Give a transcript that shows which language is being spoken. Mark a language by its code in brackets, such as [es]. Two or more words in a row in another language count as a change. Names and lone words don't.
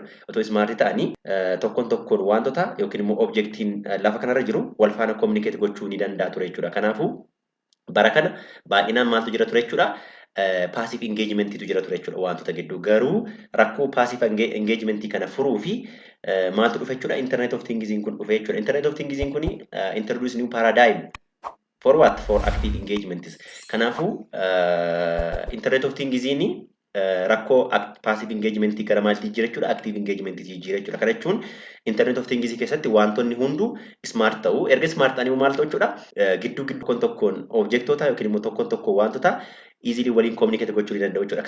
[om] Otoo smartii ta'anii tokkoon wantoota yookiin immoo objectiin lafa kanarra jiru wal faana communicate gochuu ni danda'a ture jechuudha. Kanaafuu bara kana baay'inaan maaltu jira ture jechuudha? [en] Passive engagementiitu [om] jira ture jechuudha wantoota gidduu. Garuu rakkoo [en] passive engagementii [om] kana furuu fi maaltu dhufe jechuudha? Internet of Things kun dhufe jechuudha. [en] Internet of Things kun introduce new paradigm. For what? For active engagements. [om] Kanaafuu Internet of Things rakkoo [en] passive engagement [om] gara maaltii jira jechuudha? [en] Active engagement [om] jira jechuudha. Kana jechuun Internet of Things keessatti wantoonni hunduu smart ta'u. Erga smart ta'anii maal ta'u jechuudha? Gidduu tokkoon objectoota yookiin immoo tokkoon wantoota easily waliin communicate gochuu ni danda'u jechuudha.